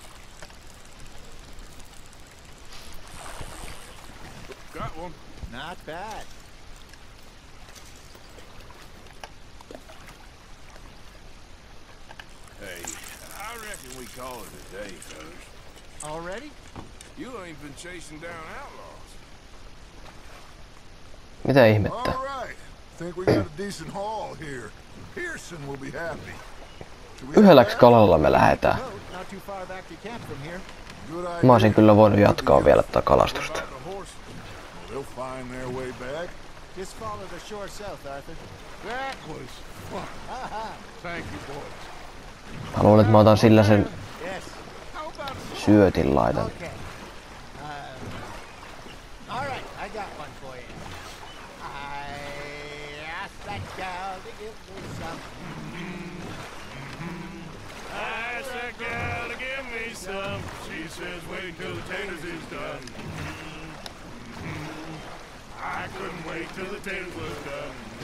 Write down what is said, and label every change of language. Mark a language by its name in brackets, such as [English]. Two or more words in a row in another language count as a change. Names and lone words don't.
[English] Got one. Not bad. Hey, I reckon we call it a day, fellas. Already? You ain't been chasing down outlaws. [Finnish] Mitä ihmettä? [English] All right. Think we got a decent haul here. Pearson will be happy. [Finnish] Yhdelläks kalalla me lähetään? [English] Not too far back to camp from here. Good idea. [Finnish] Mä olisin kyllä voinut jatkaa vielä tätä kalastusta. [English] What about the horses? They'll find their way back. Just follow the shore south, Arthur. That was fun. Thank you, boys. [Finnish] Mä luulen, että mä otan sillä sen [English] Yes. [Finnish] syötin laitan. [English] Okay. All right, I got one for you. I asked that gal to give me some. I asked that gal to give me some. She says wait till the taters is done. I couldn't wait till the taters was done.